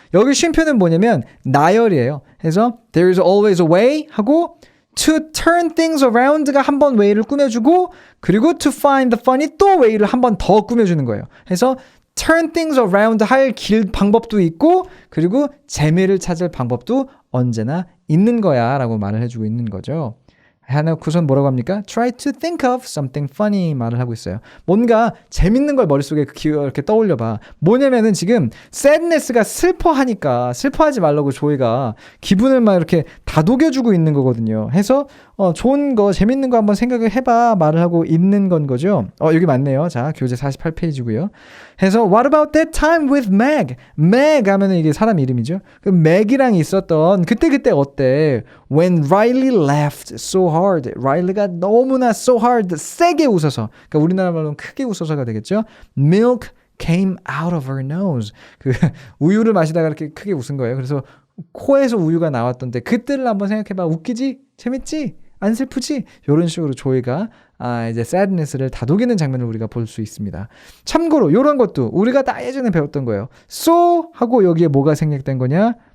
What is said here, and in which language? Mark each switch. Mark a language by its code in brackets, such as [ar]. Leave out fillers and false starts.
[ko] 여기 쉼표는 뭐냐면 나열이에요. 그래서 [en] there is always a way [ko] 하고 [en] to turn things around [ko] 가 한 번 way를 꾸며주고 그리고 [en] to find the fun [ko] 이 또 way를 한 번 더 꾸며주는 거예요. 그래서 [en] turn things around [ko] 할 방법도 있고 그리고 재미를 찾을 방법도 언제나 있는 거야 라고 말을 해주고 있는 거죠. 해놓고선 뭐라고 합니까? [en] Try to think of something funny [ko] 말을 하고 있어요. 뭔가 재밌는 걸 머릿속에 이렇게 떠올려봐. 뭐냐면은 지금 sadness가 슬퍼하니까 슬퍼하지 말라고 조이가 기분을 막 이렇게 다독여주고 있는 거거든요. 해서 좋은 거 재밌는 거 한번 생각을 해봐 말을 하고 있는 건 거죠. 여기 맞네요. 자, 교재 48페이지고요. [en] 해서 What about that time with Meg? [ko] Meg 하면은 이게 사람 이름이죠. 그 Meg이랑 있었던 그때 어때? [en] When Riley laughed so hard. Riley가 [ko] 너무나 [en] so hard [ko] 세게 웃어서. 그러니까 우리나라 말로는 크게 웃어서가 되겠죠. [en] Milk came out of her nose. [ko] 그 우유를 마시다가 이렇게 크게 웃은 거예요. 그래서 코에서 우유가 나왔던데 그때를 한번 생각해봐. 웃기지? 재밌지? 안 슬프지? 이런 식으로 조이가 이제 sadness를 다독이는 장면을 우리가 볼 수 있습니다. 참고로 이런 것도 우리가 다 예전에 배웠던 거예요. so 하고 여기에 뭐가 생략된 거냐?